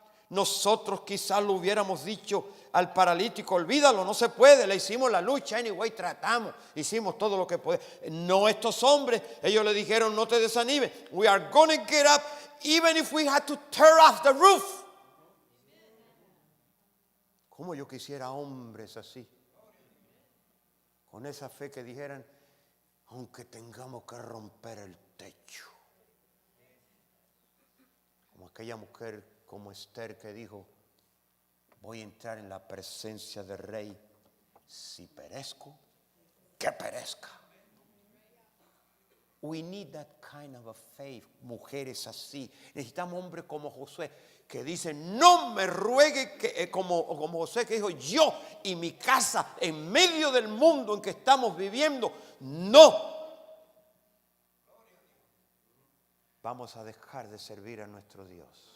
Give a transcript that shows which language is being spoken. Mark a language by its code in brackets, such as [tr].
[es] Nosotros quizás lo hubiéramos dicho al paralítico, olvídalo, no se puede, le hicimos la lucha, anyway, tratamos, hicimos todo lo que podemos. No, estos hombres, ellos le dijeron, no te desanimes, [en] we are going to get up, even if we had to tear off the roof. [es] ¿Cómo yo quisiera hombres así? Con esa fe que dijeran, aunque tengamos que romper el techo. Como aquella mujer, como Esther, que dijo, voy a entrar en la presencia del rey, si perezco, que perezca. [en] We need that kind of a faith. [es] Mujeres así. Necesitamos hombres como Josué, que dicen, no me ruegue, que, como Josué que dijo, yo y mi casa en medio del mundo en que estamos viviendo, no vamos a dejar de servir a nuestro Dios.